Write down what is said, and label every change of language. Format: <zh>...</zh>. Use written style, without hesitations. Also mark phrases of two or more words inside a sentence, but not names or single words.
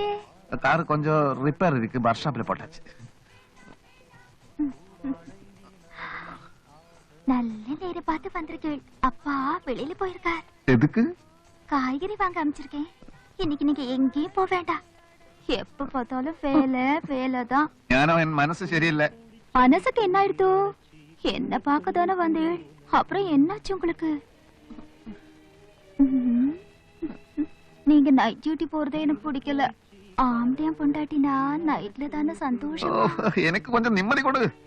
<ta>கார் கொஞ்சம் ரிப்பேர் இருக்கு ஒர்க் ஷாப்ல போட்டாச்சு நல்ல நேரம் பார்த்து வந்திருக்கேள் அப்பா வெளியில போயிருக்கார் எதுக்கு காய்கறி வாங்க அமைச்சிருக்கேன் இன்னைக்கு நீங்க எங்கேயும் போக வேண்டாம் எப்ப பார்த்தாலும் வேலைதான் நானோ என் மனசு சரியில்ல மனசுக்கு என்ன ஆயிடுத்து என்ன பார்க்க தானே வந்தேள் அப்புறம் என்னாச்சு உங்களுக்கு நீங்க நைட் டியூட்டி போறதே எனக்கு பிடிக்கல ஆம்படியா பொண்டாட்டினா நைட்ல தானே சந்தோஷம் எனக்கு கொஞ்சம் நிம்மதி கொடு</ta>